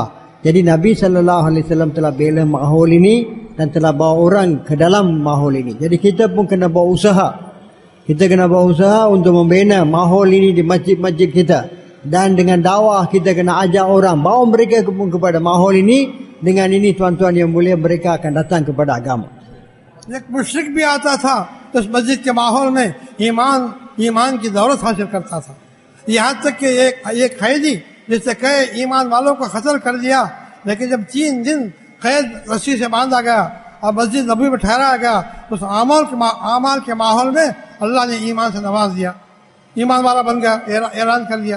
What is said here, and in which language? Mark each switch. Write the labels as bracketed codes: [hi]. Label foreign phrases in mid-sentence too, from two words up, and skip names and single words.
[ms] Jadi Nabi SAW telah bela mahol ini dan telah bawa orang ke dalam mahol ini. Jadi kita pun kena buat usaha. Kita kena buat usaha untuk membina mahol ini di masjid-masjid kita. Dan dengan dakwah kita kena ajak orang, bawa mereka pun kepada mahol ini. Dengan ini tuan-tuan yang mulia, mereka akan datang kepada agama. [ur] ایک مشرک بھی آتا تھا تو اس مسجد کے ماحول میں ایمان کی دولت حاصل کرتا تھا. یہاں تک کہ ایک قیدی جس سے کئی ایمان والوں کو قتل کر دیا، لیکن جب 3 دن قید رسی سے باندھا گیا اور مسجد نبی میں ٹھہرایا گیا، اس اعمال کے ماحول میں اللہ نے ایمان سے نواز دیا، ایمان والا بن گیا، اعلان کر دیا.